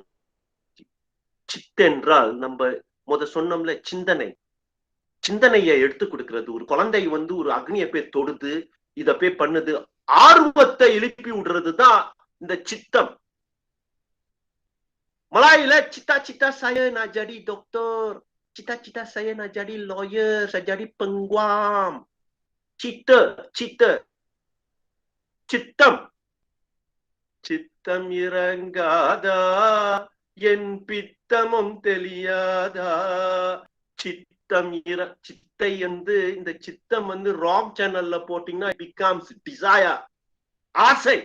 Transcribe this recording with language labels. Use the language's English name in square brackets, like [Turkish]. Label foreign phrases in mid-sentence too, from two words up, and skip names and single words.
[Tamil] சித்த என்றால் நம்ம சொன்னோம்ல, சிந்தனை. சிந்தனையை எடுத்து கொடுக்கிறது. ஒரு குழந்தை வந்து ஒரு அக்னியை போய் தொடுது, இத போய் பண்ணுது, ஆர்வத்தை எழுப்பி விடுறதுதான் இந்த சித்தம். [Malay] மலாயில cita cita saya nak jadi doktor, cita cita saya nak jadi lawyer, saya jadi pengguam. [Tamil] Cita சித்தம். சித்தம் இறங்காதா என் பித்தமும் தெரியாதா. சித்தை வந்து இந்த சித்தம் வந்து [English] wrong channel [Tamil] போட்டீங்கன்னா [English] becomes desire, [Tamil] ஆசை.